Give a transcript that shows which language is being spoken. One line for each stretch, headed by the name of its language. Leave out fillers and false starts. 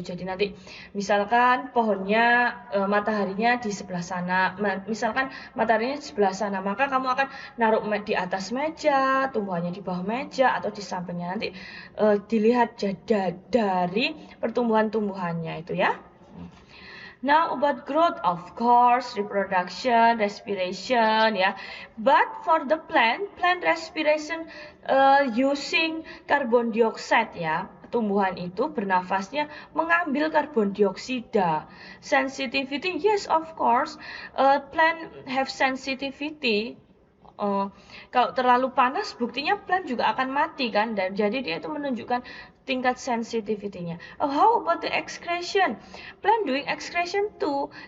Indonesian: Jadi nanti misalkan pohonnya mataharinya di sebelah sana, misalkan mataharinya di sebelah sana, maka kamu akan naruh di atas meja, tumbuhannya di bawah meja atau di sampingnya. Nanti dilihat dari pertumbuhan-tumbuhannya itu, ya.
English: Now about growth, of course, reproduction, respiration, ya. But for the plant respiration using carbon dioxide, ya.
Indonesian: Tumbuhan itu bernafasnya mengambil karbon dioksida.
English: Sensitivity, yes, of course. Plant have sensitivity.
Indonesian: Kalau terlalu panas, buktinya plant juga akan mati kan, dan jadi dia itu menunjukkan tingkat sensitivity-nya.
English: How about the excretion? Plant doing excretion too.